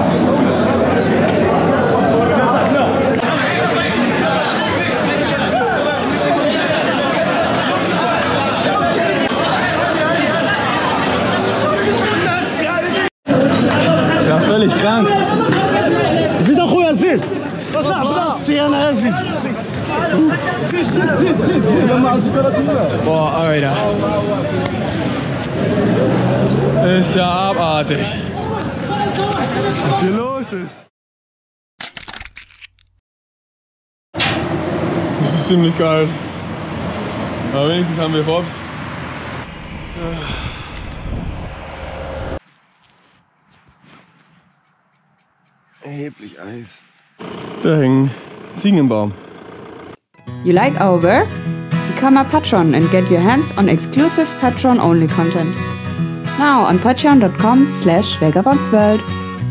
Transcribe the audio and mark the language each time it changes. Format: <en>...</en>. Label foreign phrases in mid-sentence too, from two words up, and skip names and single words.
<de>Ja, völlig krank.</de> <ar>زيد اخويا زيد بلاصتي انا زيد</ar> <de>Boah, Alter. Ist ja abartig. Was hier los ist. Das ist ziemlich geil. Aber wenigstens haben wir Fops. Erheblich Eis. Da hängen Ziegen im Baum.</de> <en>You like our work? Become a patron and get your hands on exclusive Patron-only content. Now on patreon.com/vagabondsworld.</en>